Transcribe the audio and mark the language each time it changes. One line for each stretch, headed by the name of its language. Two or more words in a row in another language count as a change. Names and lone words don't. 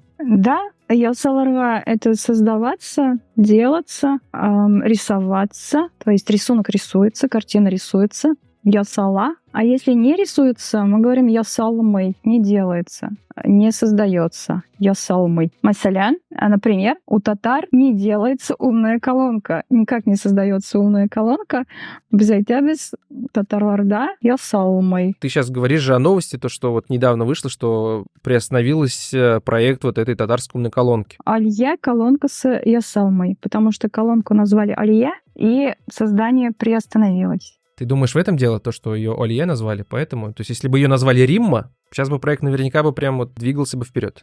Russian: Да, ясаларга — это создаваться, делаться, рисоваться, то есть рисунок рисуется, картина рисуется.
Tatar: Ясала.
Russian: А если не рисуется, мы говорим ясалмый, не делается, не создается.
Tatar: Ясалмый.
Russian: Масалян, например, у татар не делается умная колонка. Никак не создается умная колонка.
Tatar: Без татарларда ясалмый.
Russian: Ты сейчас говоришь же о новости, то, что вот недавно вышло, что приостановился проект вот этой татарской умной колонки. Алья — колонка с ясалмой, потому что колонку назвали Алья, и создание приостановилось. Ты думаешь, в этом дело, то, что ее Олье назвали, поэтому? То есть, если бы ее назвали Римма, сейчас бы проект наверняка бы прям вот двигался бы вперед.